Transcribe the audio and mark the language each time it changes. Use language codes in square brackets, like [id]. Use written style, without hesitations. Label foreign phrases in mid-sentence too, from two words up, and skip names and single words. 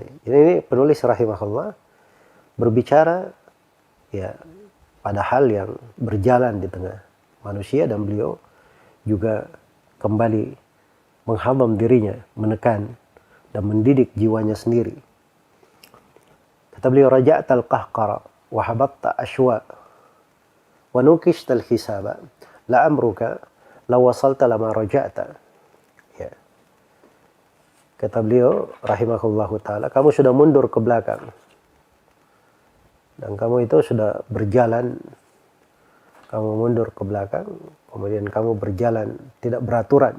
[id] Ini penulis rahimahullah berbicara ya pada hal yang berjalan di tengah manusia, dan beliau juga kembali menghamam dirinya, menekan dan mendidik jiwanya sendiri. Kata beliau, [ar] رجعت القهقرى وخبطت عشواء ونوقشت الحساب لعمرك لو وصلت لما رجعت. [id] Ya. Kata beliau [ar] رحمه الله تعالى, [id] kamu sudah mundur ke belakang. Dan kamu itu sudah berjalan, kamu mundur ke belakang, kemudian kamu berjalan tidak beraturan.